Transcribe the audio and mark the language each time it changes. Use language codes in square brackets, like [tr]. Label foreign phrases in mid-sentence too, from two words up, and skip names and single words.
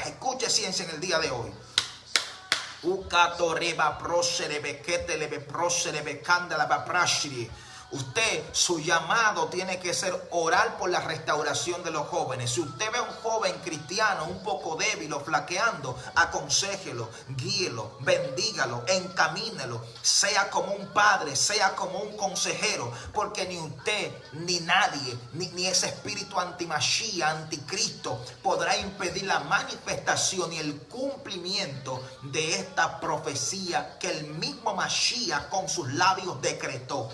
[es] Escuche ciencia en el día de hoy. Usted, su llamado tiene que ser orar por la restauración de los jóvenes. Si usted ve a un joven cristiano un poco débil o flaqueando, aconséjelo, guíelo, bendígalo, encamínelo, sea como un padre, sea como un consejero, porque ni usted, ni nadie, ni ese espíritu anti-Mashiach, anticristo, podrá impedir la manifestación y el cumplimiento de esta profecía que el mismo Mashiach con sus labios decretó.